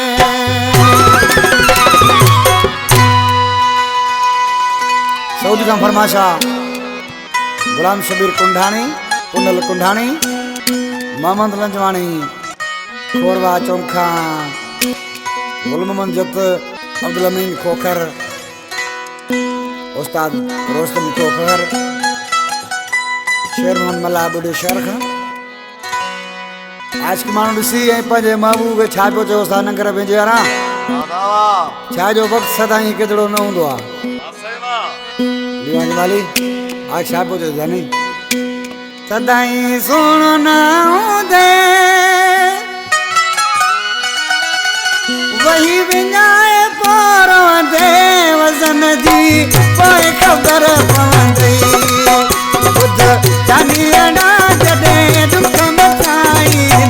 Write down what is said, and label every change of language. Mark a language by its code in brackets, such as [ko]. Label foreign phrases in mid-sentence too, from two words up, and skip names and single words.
[sd] सऊदी का फरमाशा गुलाम शबीर कुंढाणी कुंडल कुंढाणी मोहम्मद लंजवाणी खोरवा चौखा गुल मोहम्मद जत अब्दुल अमीन खोखर उस्ताद रोस्तम खोखर शेर मोहम्मद मल्ला बुढ़े शहर खां आज के माण्हू ॾिसी ऐं पंहिंजे महबूब खे छा पियो चयो उस्ताद नंगर पंहिंजे यारा छा जो वक़्तु सदाईं केतिरो न हूंदो आहे दीवानी माली आज छा पियो चयो जानी सदाईं सुहिणो न हूंदे वही विञाए पोरो दे वज़न जी पोइ ख़बर पवंदी ॿुध जानी अड़ा जॾहिं दुख मचाई